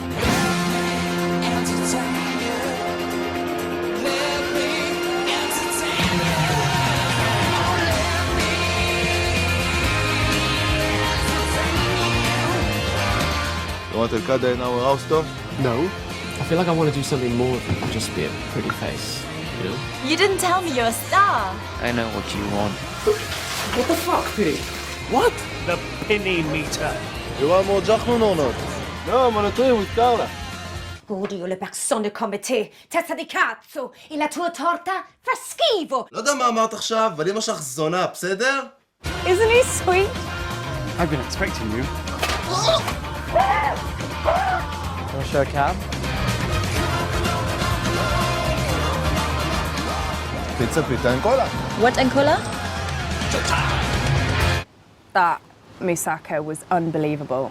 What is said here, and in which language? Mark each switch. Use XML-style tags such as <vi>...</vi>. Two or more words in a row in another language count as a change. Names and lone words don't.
<en>You want Al-Qaeda in our house, Tom? No. I feel like I want to do something more than just be a pretty face, you know? You didn't tell me you're a star. I know what you want. What the fuck, Pini? What? The Pini meter. You want more jachnun or not? No, I'm on a tour with Carla.</en> <it>Odio le persone come te, testa di cazzo, e la tua torta fa schifo.</it> <he>לא יודע מה אמרת עכשיו, אבל אמא שלך זונה, בסדר?</he> <en>Isn't he sweet? I've been expecting you. Want to show a cab? Pizza, pita and cola. What and cola? That moussaka was unbelievable.</en>